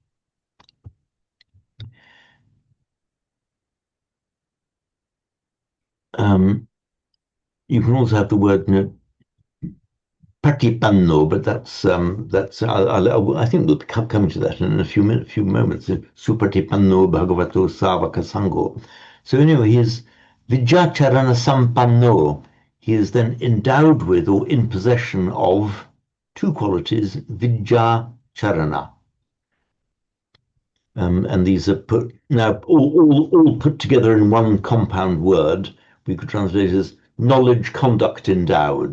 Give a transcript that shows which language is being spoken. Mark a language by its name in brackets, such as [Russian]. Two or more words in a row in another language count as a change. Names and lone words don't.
[English] You can also have the word patipanno, but I think we'll come to that in a few moments. [Pali] Supatipanno bhagavato savaka sango. [English] So anyway, he is [Pali] vijacharana sampanno. [English] He is then endowed with or in possession of two qualities, vijacharana. And these are put now all put together in one compound word. We could translate it as knowledge, conduct endowed.